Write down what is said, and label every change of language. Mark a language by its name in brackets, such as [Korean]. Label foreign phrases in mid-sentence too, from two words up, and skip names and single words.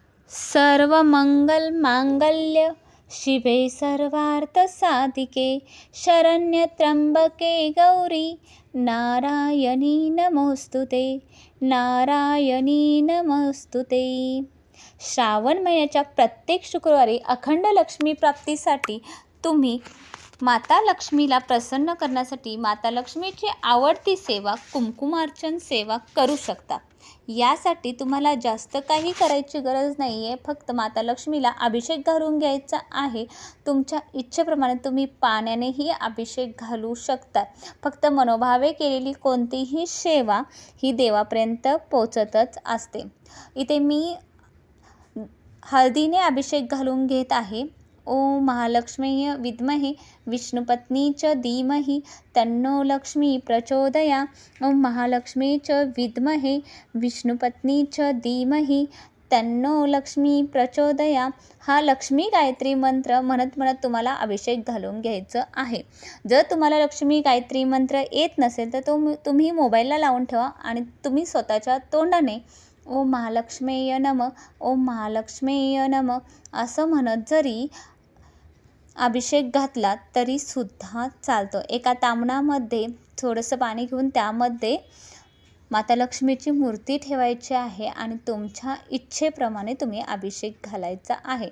[Sanskrit] सर्वमंगलमांगल्य शिवे सर्वार्थसाधिके शरण्यत्र्यंबके गौरी नारायणी नमोस्तुते नारायणी नमोस्तुते। [Marathi] श्रावण महिन्याच्या प्रत्येक शुक्रवारी अखंड लक्ष्मी प्राप्तीसाठी तुम्ही माता लक्ष्मीला प्रसन्न करण्यासाठी माता लक्ष्मीची आवडती सेवा कुंकुमार्चन सेवा करू शकता। यासाठी तुम्हाला जास्त काही करायची गरज नाही आहे, फक्त माता लक्ष्मीला अभिषेक घालून घ्यायचा आहे। तुमच्या इच्छेप्रमाणे तुम्ही पाण्यानेही अभिषेक घालू शकता। फक्त मनोभावे केलेली कोणतीही सेवा ही देवापर्यंत पोचतच असते। इथे मी हळदीने अभिषेक घालून घेत आहे। [Sanskrit] ओम महालक्ष्मी विद्महे विष्णुपत्नी च धीमहि तन्नो लक्ष्मी प्रचोदया। ओम महालक्ष्मी च विद्महे विष्णुपत्नी च धीमहि तन्नो लक्ष्मी प्रचोदया। [Marathi] हा लक्ष्मी गायत्री मंत्र म्हणत म्हणत तुम्हाला अभिषेक घालून घ्यायचं आहे। जर तुम्हाला लक्ष्मी गायत्री मंत्र येत नसेल तर तुम्ही मोबाईलला लावून ठेवा आणि तुम्ही स्वतःच्या तोंडाने [Sanskrit] ओम महालक्ष्मीय नमः ओम महालक्ष्मीय नमः [Marathi] असं म्हणत जरी अभिषेक घातला तरी सुद्धा चालतं। एका तामणामध्ये थोडंसं पाणी घेऊन त्यामध्ये माता लक्ष्मीची मूर्ती ठेवायची आहे आणि तुमच्या इच्छेप्रमाणे तुम्ही अभिषेक घालायचा आहे।